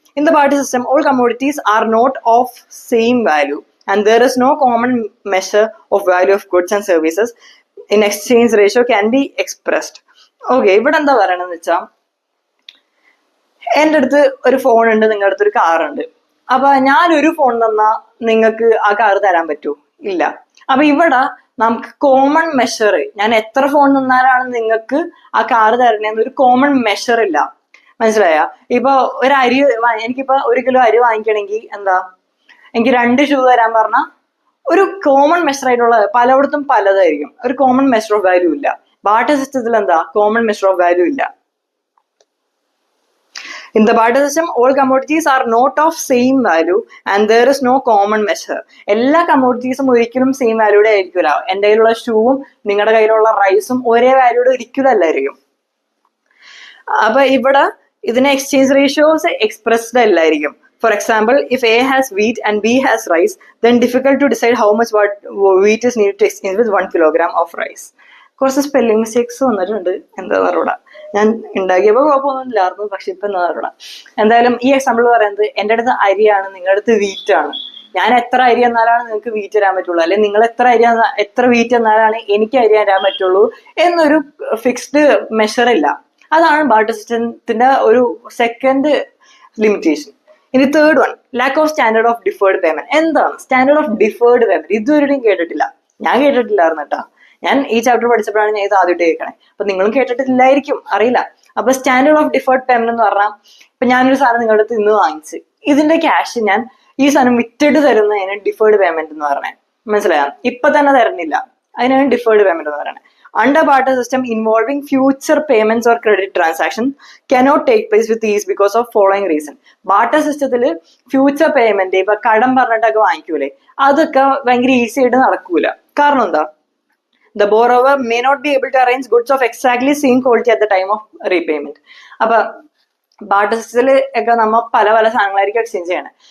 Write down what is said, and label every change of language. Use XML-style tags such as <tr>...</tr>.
<en>In the barter system, all commodities are not of same value and there is no common measure of value of goods and services in exchange ratio can be expressed.</en> <ml>Okay, ഇവിടെ എന്താ പറയണെന്ന് വെച്ചാ, എൻ്റെ അടുത്ത് ഒരു phone ഉണ്ട്, നിങ്ങളുടെ അടുത്ത് ഒരു കാർ ഉണ്ട്. അപ്പൊ ഞാനൊരു ഫോൺ തന്നാ നിങ്ങൾക്ക് ആ കാർ തരാൻ പറ്റൂ? ഇല്ല. അപ്പൊ ഇവിടെ നമുക്ക് കോമൺ മെഷർ, ഞാൻ എത്ര ഫോൺ തന്നാലാണ് നിങ്ങൾക്ക് ആ കാർ തരണേന്ന് ഒരു കോമൺ മെഷർ ഇല്ല. മനസ്സിലായ? ഇപ്പൊ ഒരു അരി എനിക്കിപ്പോ 1 കിലോ അരി വാങ്ങിക്കണമെങ്കിൽ എന്താ, എനിക്ക് 2 ഷൂ തരാൻ പറഞ്ഞ ഒരു കോമൺ മെഷർ ആയിട്ടുള്ള, പലയിടത്തും പലതായിരിക്കും, ഒരു കോമൺ മെഷർ ഓഫ് വാല്യൂ ഇല്ല. ബാർട്ടർ സിസ്റ്റത്തിൽ എന്താ, കോമൺ മെഷർ ഓഫ് വാല്യൂ ഇല്ല.</ml> <en>In the barter system, all commodities are not of same value and there is no common measure.</en> <ml>എല്ലാ കമ്മോഡിറ്റീസും ഒരിക്കലും സെയിം വാല്യൂടെ ആയിരിക്കില്ല. എൻ്റെ കയ്യിലുള്ള ഷൂവും നിങ്ങളുടെ കയ്യിലുള്ള റൈസും ഒരേ വാല്യൂടെ ഒരിക്കലും അല്ലായിരിക്കും. അപ്പൊ ഇവിടെ ഇതിന് exchange ratios expressed അല്ലായിരിക്കും.</ml> <en>For example, if A has wheat and B has rice, then difficult to decide how much wheat is needed to exchange with 1 kilogram of rice.</en> <ml>കുറച്ച് സ്പെല്ലിംഗ് മിസ്റ്റേക്സ് വന്നിട്ടുണ്ട്, എന്താ പറയുക, ഞാൻ ഉണ്ടാക്കിയപ്പോൾ കുഴപ്പമൊന്നും ഇല്ലായിരുന്നു, പക്ഷെ ഇപ്പൊ എന്താ പറയുക. എന്തായാലും ഈ എക്സാമ്പിൾ പറയുന്നത്, എൻ്റെ അടുത്ത് അരിയാണ്, നിങ്ങളുടെ അടുത്ത് വീറ്റ് ആണ്. ഞാൻ എത്ര അരി എന്നാലാണ് നിങ്ങൾക്ക് വീറ്റ് തരാൻ പറ്റുള്ളൂ, അല്ലെങ്കിൽ നിങ്ങൾ എത്ര വീറ്റ് എന്നാലാണ് എനിക്ക് അരി തരാൻ പറ്റുള്ളൂ എന്നൊരു ഫിക്സ്ഡ് മെഷർ ഇല്ല. അതാണ് ബാർട്ടർ സിസ്റ്റത്തിന്റെ ഒരു സെക്കൻഡ് ലിമിറ്റേഷൻ. ഇനി third one, lack of standard of deferred payment. എന്താണ് സ്റ്റാൻഡേർഡ് ഓഫ് ഡിഫേർഡ് പേയ്മെന്റ്? ഇതുവരെയും കേട്ടിട്ടില്ല, ഞാൻ കേട്ടിട്ടില്ലായിരുന്നു കേട്ടോ. ഞാൻ ഈ ചാപ്റ്റർ പഠിച്ചപ്പോഴാണ് ഞാൻ ഇത് ആദ്യമായിട്ട് കേൾക്കണേ. അപ്പൊ നിങ്ങളും കേട്ടിട്ടില്ലായിരിക്കും, അറിയില്ല. അപ്പൊ സ്റ്റാൻഡേർഡ് ഓഫ് ഡിഫേർഡ് പേയ്മെന്റ് എന്ന് പറഞ്ഞാൽ, ഇപ്പൊ ഞാനൊരു സാധനം നിങ്ങളുടെ അടുത്ത് ഇന്ന് വാങ്ങിച്ച്, ഇതിന്റെ ക്യാഷ് ഞാൻ ഈ സാധനം വിറ്റിട്ട് തരുന്നതിന് ഡിഫേർഡ് പേയ്മെന്റ് എന്ന് പറഞ്ഞേ. മനസ്സിലായോ? ഇപ്പൊ തന്നെ തരുന്നില്ല, അതിനാണ് ഡിഫേർഡ് പേയ്മെന്റ് എന്ന് പറയുന്നത്.</ml> <en>Under barter system, involving future payments or credit transaction cannot take place with ease because of following reason.</en> <ml>Barter സിസ്റ്റത്തിൽ ഫ്യൂച്ചർ പേയ്മെന്റ്, ഇപ്പൊ കടം പറഞ്ഞിട്ടൊക്കെ വാങ്ങിക്കൂലേ, അതൊക്കെ ഭയങ്കര ഈസി ആയിട്ട് നടക്കൂല. കാരണം എന്താ,</ml> <en>the borrower may not be able to arrange goods of exactly same quality at the time of repayment.</en> <ml>അപ്പൊ ബാർട്ടർ സിസ്റ്റത്തിൽ ഒക്കെ നമ്മൾ പല പല സാധനങ്ങളായിരിക്കും എക്സ്ചേഞ്ച് ചെയ്യണം.</ml>